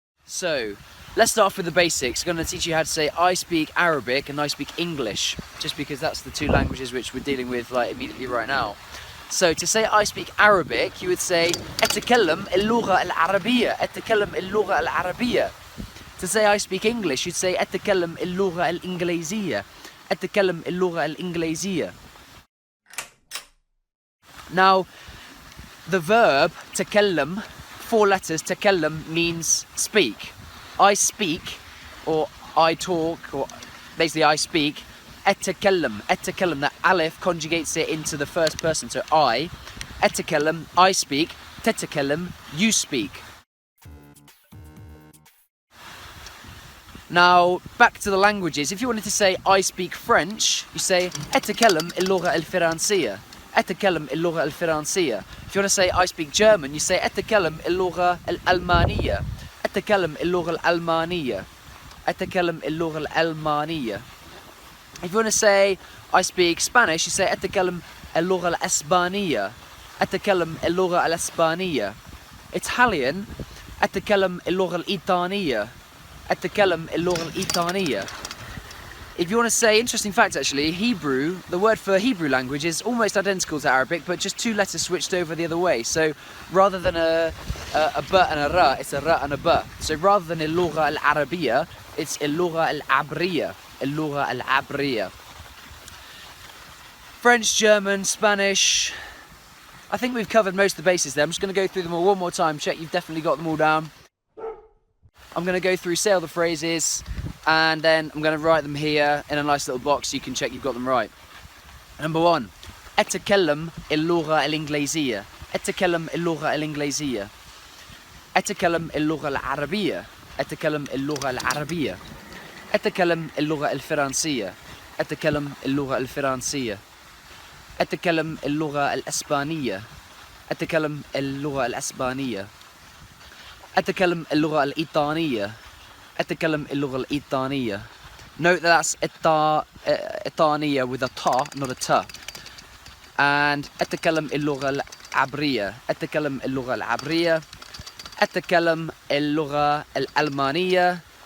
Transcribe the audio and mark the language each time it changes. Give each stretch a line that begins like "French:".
English: So, let's start off with the basics. I'm going to teach you how to say I speak Arabic and I speak English, just because that's the two languages which we're dealing with immediately right now. So, to say I speak Arabic, you would say
Arabic: أتكلم اللغة العربية. أتكلم اللغة العربية.
English: To say I speak English, you'd say
Arabic: أتكلم اللغة الإنجليزية. أتكلم اللغة الإنجليزية.
English: Now, the verb تكلم, 4 letters, تكلم means speak. I speak, or I talk, or basically I speak. أتكلم, that alif conjugates it into the first person, so I. أتكلم, I speak. تتكلم, you speak. Now, back to the languages. If you wanted to say I speak French, you say
Arabic: أتكلم اللغة الفرنسية. أتكلم اللغة الفرنسية.
English: If you want to say I speak German, you say
Arabic: أتكلم اللغة الألمانية. أتكلم اللغة الألمانية. أتكلم اللغة الألمانية.
English: If you want to say I speak Spanish, you say
Arabic: أتكلم اللغة الإسبانية. أتكلم اللغة الإسبانية. Italian, أتكلم اللغة الإيطالية. أتكلم اللغة الإيطالية.
English: If you want to say, interesting fact actually, Hebrew, the word for Hebrew language is almost identical to Arabic, but just 2 letters switched over the other way. So rather than a b and a ra, it's a ra and a b. So rather than
Arabic: اللغة العربية,
English: it's
Arabic: اللغة العبرية. اللغة العبرية.
English: French, German, Spanish. I think we've covered most of the bases there. I'm just going to go through them all one more time, check you've definitely got them all down. I'm going to go through, say all the phrases, and then I'm going to write them here in a nice little box so you can check you've got them right. Number 1.
Arabic: أتكلم اللغة الإنجليزية. أتكلم اللغة الإنجليزية. أتكلم اللغة العربية. أتكلم اللغة العربية. أتكلم اللغة الفرنسية. أتكلم اللغة الفرنسية. أتكلم اللغة الإسبانية. أتكلم اللغة الإسبانية. أتكلم اللغة الإيطالية. أتكلم اللغة الإيطالية.
English: Note that that's إيطالية with a ta, not a ta.
Arabic: And أتكلم اللغة العبرية. أتكلم اللغة العبرية. أتكلم اللغة الألمانية.